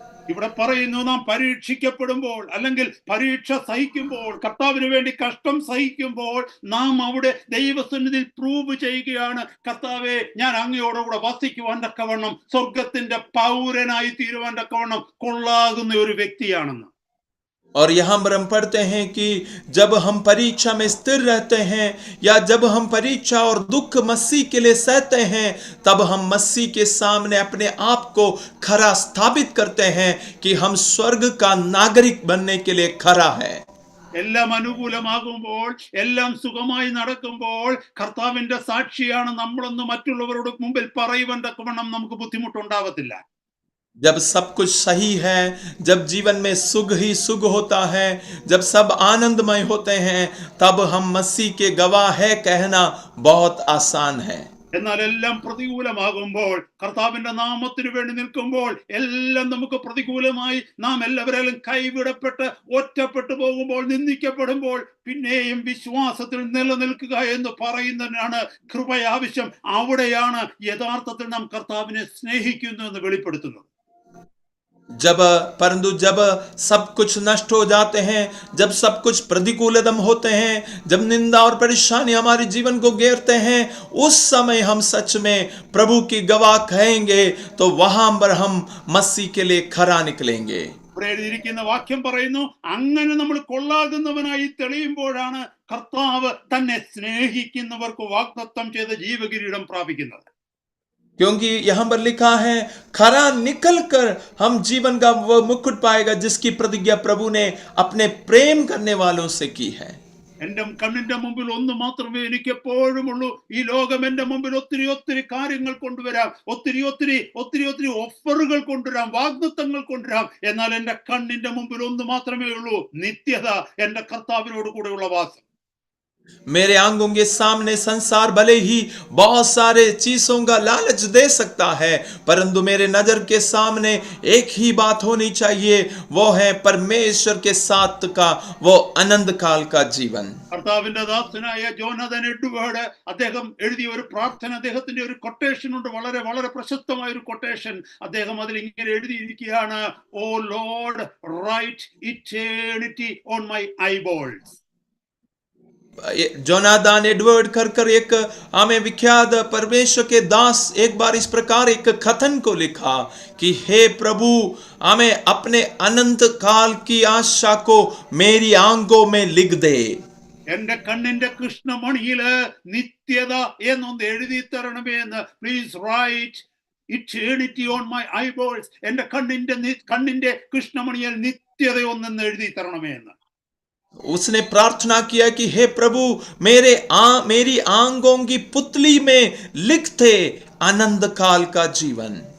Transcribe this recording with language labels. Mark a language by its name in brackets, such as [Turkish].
[Malayalam] ഇവിടെ പറയുന്നു, നാം പരീക്ഷിക്കപ്പെടുമ്പോൾ അല്ലെങ്കിൽ പരീക്ഷ സഹിക്കുമ്പോൾ, കർത്താവിന് വേണ്ടി കഷ്ടം സഹിക്കുമ്പോൾ, നാം അവിടെ ദൈവസന്നിധിയിൽ പ്രൂവ് ചെയ്യുകയാണ്, കർത്താവെ ഞാൻ അങ്ങയോടുകൂടെ വസിക്കുവാൻ തക്കവണ്ണം, സ്വർഗത്തിന്റെ പൗരനായി തീരുവാൻ തക്കവണ്ണം കൊള്ളാകുന്ന ഒരു വ്യക്തിയാണെന്ന്. [Hindi] और यहाँ पर हम पढ़ते हैं कि जब हम परीक्षा में स्थिर रहते हैं, या जब हम परीक्षा और दुख मसीह के लिए सहते हैं, तब हम मसीह के सामने अपने आप को खरा स्थापित करते हैं कि हम स्वर्ग का नागरिक बनने के लिए खरा है. [Malayalam] എല്ലാം അനുകൂലമാകുമ്പോൾ, എല്ലാം സുഖമായി നടക്കുമ്പോൾ, കർത്താവിന്റെ സാക്ഷിയാണ് നമ്മളൊന്ന് മറ്റുള്ളവരുടെ മുമ്പിൽ പറയുവാൻ തക്കവണ്ണം നമുക്ക് ബുദ്ധിമുട്ടുണ്ടാവത്തില്ല. [Hindi] जब सब कुछ सही है, जब जीवन में सुख ही सुख होता है, जब सब आनंदमय होते हैं, तब हम मसीह के गवाह है कहना बहुत आसान है। [Malayalam] എന്നാൽ എല്ലാം പ്രതികൂലമാകുമ്പോൾ, കർത്താവിന്റെ നാമത്തിന് വേണ്ടി നിൽക്കുമ്പോൾ, എല്ലാം നമുക്ക് പ്രതികൂലമായി നാം എല്ലാവരും കൈവിടപ്പെട്ട് ഒറ്റപ്പെട്ടു പോകുമ്പോൾ, നിന്ദിക്കപ്പെടുമ്പോൾ, പിന്നെയും വിശ്വാസത്തിൽ നിലനിൽക്കുക എന്ന് പറയുന്നതിനാണ് കൃപ ആവശ്യം. അവിടെയാണ് യഥാർത്ഥത്തിൽ നാം കർത്താവിനെ സ്നേഹിക്കുന്നു എന്ന് വെളിപ്പെടുത്തുന്നത്. [Hindi] परंतु जब सब कुछ नष्ट हो जाते हैं, जब सब कुछ प्रतिकूलतम होते हैं, जब निंदा और परेशानी हमारे जीवन को घेरते हैं, उस समय हम सच में प्रभु की गवाह कहेंगे, तो वहां पर हम मसीह के लिए खरा निकलेंगे। [Malayalam] ഇവിടെ എഴുതിയിരിക്കുന്ന വാക്യം പറയുന്നു, അങ്ങനെ നമ്മൾ കൊള്ളാകുന്നവനായി തെളിയുമ്പോഴാണ് കർത്താവ് തന്നെ സ്നേഹിക്കുന്നവർക്ക് വാഗ്ദത്തം ചെയ്ത ജീവകിരീടം പ്രാപിക്കുന്നത്. [Hindi] क्योंकि यहां पर लिखा है, खरा निकल कर हम जीवन का वो मुकुट पाएगा जिसकी प्रतिज्ञा प्रभु ने अपने प्रेम करने वालों से की है। [Malayalam] എന്റെ കണ്ണിന്റെ മുമ്പിൽ ഒന്ന് മാത്രമേ എനിക്ക് എപ്പോഴും ഉള്ളൂ. ഈ ലോകം എന്റെ മുമ്പിൽ ഒത്തിരി ഒത്തിരി കാര്യങ്ങൾ കൊണ്ടുവരാം, ഒത്തിരി ഒത്തിരി ഒത്തിരി ഒത്തിരി ഓഫറുകൾ കൊണ്ടുവരാം, വാഗ്ദത്തങ്ങൾ കൊണ്ടുവരാം. എന്നാൽ എന്റെ കണ്ണിന്റെ മുമ്പിൽ ഒന്ന് മാത്രമേ ഉള്ളൂ, നിത്യത, എന്റെ കർത്താവിനോട് കൂടെയുള്ള വാസം. [Hindi] मेरे आंखों के सामने संसार भले ही बहुत सारे चीजों का लालच दे सकता है, परंतु मेरे नजर के सामने एक ही बात होनी चाहिए, वो है परमेश्वर के साथ का वो अनंत काल का जीवन। [Malayalam] കർത്താവിന്റെ ദാസനായ ജോനാഥൻ എഡ്വേർഡ് അദ്ദേഹം എഴുതിയ ഒരു പ്രാർത്ഥന, അദ്ദേഹത്തിന്റെ ഒരു കൊട്ടേഷൻ ഉണ്ട്, വളരെ വളരെ പ്രശസ്തമായ ഒരു കൊട്ടേഷൻ. അദ്ദേഹം അതിൽ ഇങ്ങനെ എഴുതിയിരിക്കുകയാണ്, [English] O lord write eternity on my eyeballs. [Hindi] Jonathan Edward कर एक हमें विख्यात परमेश्वर के दास एक बार इस प्रकार एक कथन को लिखा कि हे प्रभु, हमें अपने अनंत काल की आशा को मेरी आंखों में लिख दे। [Malayalam] എന്റെ കണ്ണിന്റെ കൃഷ്ണമണിയില് നിത്യത എന്നൊന്ന് എഴുതി തരണമേ എന്ന്. [English] Please write eternity on my eyeballs. [Malayalam] എന്റെ കണ്ണിന്റെ കൃഷ്ണമണിയിൽ നിത്യത ഒന്നെന്ന് എഴുതി തരണമേ എന്ന്. [Hindi] उसने प्रार्थना किया कि हे प्रभु, मेरी आंखों की पुतली में लिखते अनंत काल का जीवन।